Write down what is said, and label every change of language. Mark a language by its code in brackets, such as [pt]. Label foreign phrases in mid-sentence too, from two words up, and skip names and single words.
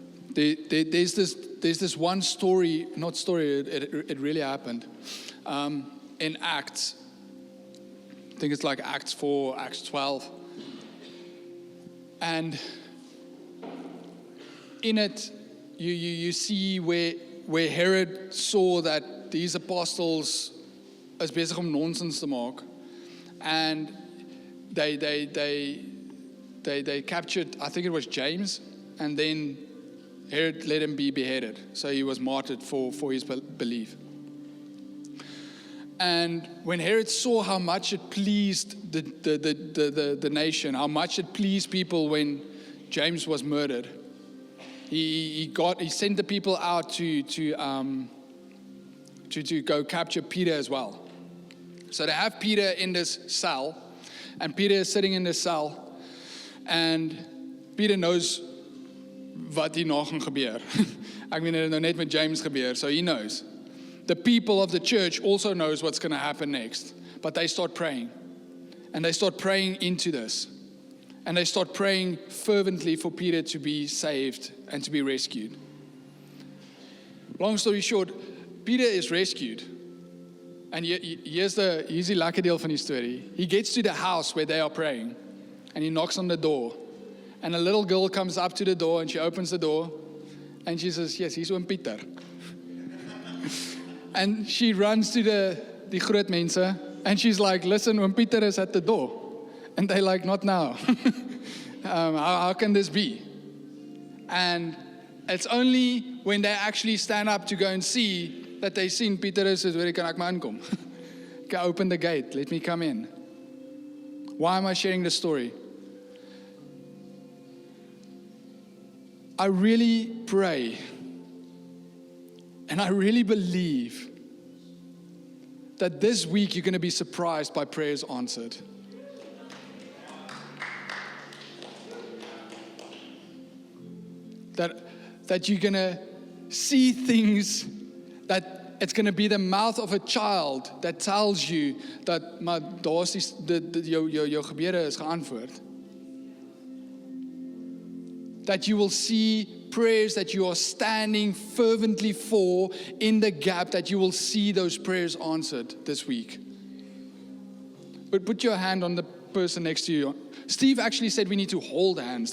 [en] There's this one story, not story, it really happened, in Acts. I think it's like Acts 4, Acts 12. And in it, you see where Herod saw that these apostles is [af] besig om nonsens te maak. [en] And they captured, I think it was James, and then Herod let him be beheaded. So he was martyred for his belief. And when Herod saw how much it pleased the nation, how much it pleased people when James was murdered, he sent the people out to go capture Peter as well. So they have Peter in this cell, and Peter is sitting in this cell, and Peter knows [af] wat hier nog gaan gebeur. Ek meen dit nou net met James gebeur, [en] so he knows. The people of the church also knows what's going to happen next, but they start praying, and they start praying into this, and they start praying fervently for Peter to be saved and to be rescued. Long story short, Peter is rescued. And here's the [af] lekker deel van die story. [en] He gets to the house where they are praying, and he knocks on the door. And a little girl comes up to the door, and she opens the door, and she says, yes, he's Oom Pieter. And she runs to [af] die groot mense, [en] and she's like, listen, Oom Pieter is at the door. And they're like, not now. How can this be? And it's only when they actually stand up to go and see that they seen Peter is, where [af] kan ek maar inkom? [en] Okay, open the gate, let me come in. Why am I sharing this story? I really pray, and I really believe that this week you're going to be surprised by prayers answered. That you're going to see things, that it's going to be the mouth of a child that tells you that [af] maar daar's jou gebede is geantwoord. [en] That you will see prayers that you are standing fervently for in the gap, that you will see those prayers answered this week. But put your hand on the person next to you. Steve actually said we need to hold hands.